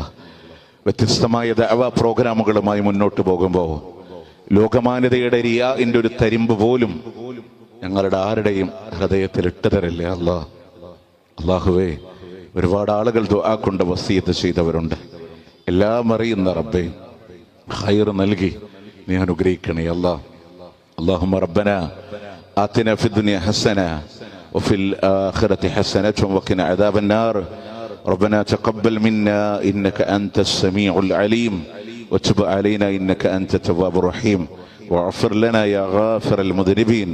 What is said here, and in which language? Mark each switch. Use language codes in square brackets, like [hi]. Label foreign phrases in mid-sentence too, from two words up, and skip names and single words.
[ml] വ്യത്യസ്തമായ ദഅവ പ്രോഗ്രാമുകളുമായി മുന്നോട്ട് പോകുമ്പോൾ ലോകമാന്യതയുടെ റിയാഇന്റെ ഒരു തരിമ്പ് പോലും ഞങ്ങളുടെ ആരുടെയും ഹൃദയത്തിൽ ഇട്ടു തരല്ലേ അല്ലാ. അല്ലാഹുവേ, ഒരുപാട് ആളുകൾ ദുആ കൊണ്ട് വസിയത്ത് ചെയ്തവരുണ്ട്. എല്ലാം അറിയുന്ന റബ്ബേ, ഖൈർ നൽകി നീ അനുഗ്രഹിക്കണേ അല്ലാ. [ar] اللهم ربنا آتنا في الدنيا حسنة وفي الآخرة حسنة وقنا عذاب النار. ربنا تقبل منا إنك أنت السميع العليم وتب علينا إنك أنت التواب الرحيم واغفر لنا يا غافر المذنبين.